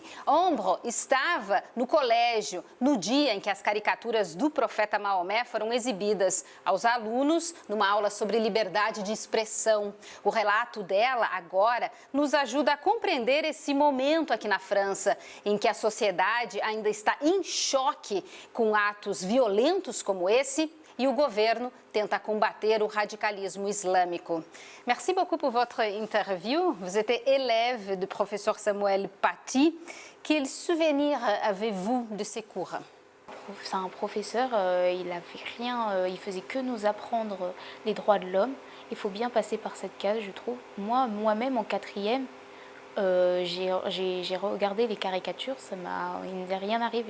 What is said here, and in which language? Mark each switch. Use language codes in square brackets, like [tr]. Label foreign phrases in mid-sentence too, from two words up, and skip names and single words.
[pt] Ombro estava no colégio no dia em que as caricaturas do profeta Maomé foram exibidas aos alunos numa aula sobre liberdade de expressão. O relato dela agora nos ajuda a compreender esse momento aqui na França, em que a sociedade ainda está em choque com atos violentos como esse e o governo tenta combater o radicalismo islâmico. [fr] Merci beaucoup pour votre interview. Vous étiez élève du professeur Samuel Paty. Quel souvenir avez-vous de ces cours? C'est un professeur, il n'avait rien, il faisait que nous apprendre les droits de l'homme. Il faut bien passer par cette case, je trouve. Moi-même, en quatrième, j'ai regardé les caricatures, il ne m'est rien arrivé.